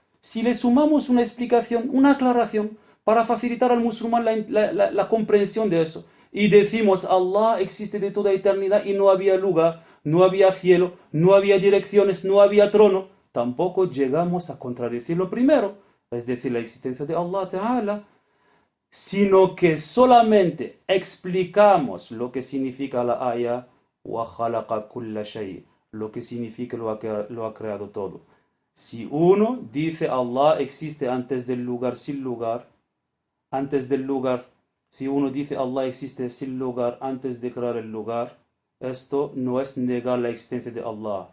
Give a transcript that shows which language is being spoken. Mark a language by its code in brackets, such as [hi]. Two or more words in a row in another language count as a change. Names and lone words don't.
[es] Si le sumamos una explicación, una aclaración, para facilitar al musulmán la comprensión de eso, y decimos Allah existe de toda eternidad y no había lugar, no había cielo, no había direcciones, no había trono, tampoco llegamos a contradecir lo primero, es decir, la existencia de Allah Ta'ala, sino que solamente explicamos lo que significa la ayah [ar] وَخَلَقَ كُلَّ شَيْءٍ, [es] lo que significa lo ha creado todo. Si uno dice Allah existe antes del lugar, sin lugar, antes del lugar, si uno dice Allah existe sin lugar, antes de crear el lugar, esto no es negar la existencia de Allah.